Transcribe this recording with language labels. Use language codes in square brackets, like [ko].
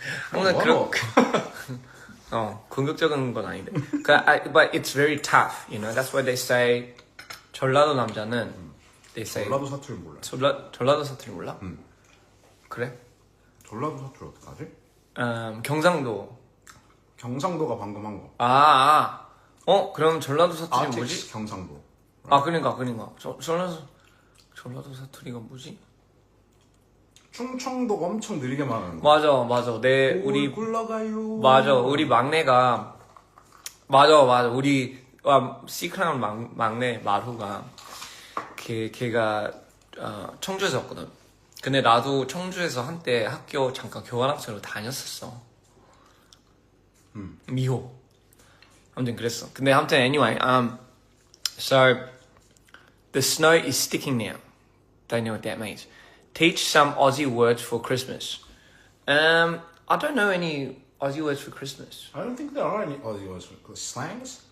[ko] 항상 그렇게 공격적인 건 아닌데. [en] But it's very tough, you know. That's why they say [ko] 전라도 남자는 [en] they say [ko] 전라도 사투리 몰라. 전라도 사투리 몰라? 그래? 전라도 사투리 어떡하지? 경상도가 방금 한 거. 그럼 전라도 사투리 뭐지? 경상도. 그러니까 전라도 사투리가 뭐지? 충청도가 엄청 느리게 말하는 거. 맞아. 우리 굴러가요. 맞아. 우리 막내가 맞아. 우리 시크랑 막내 마루가 걔가 청주에서 왔거든. 근데 나도 청주에서 한때 학교 잠깐 교환학생으로 다녔었어. 미호. 아무튼 그랬어. 근데 아무튼 [en] anyway, so the snow is sticking now. Don't know what that means. Teach some Aussie words for Christmas. I don't know any Aussie words for Christmas. I don't think there are any Aussie words for slangs.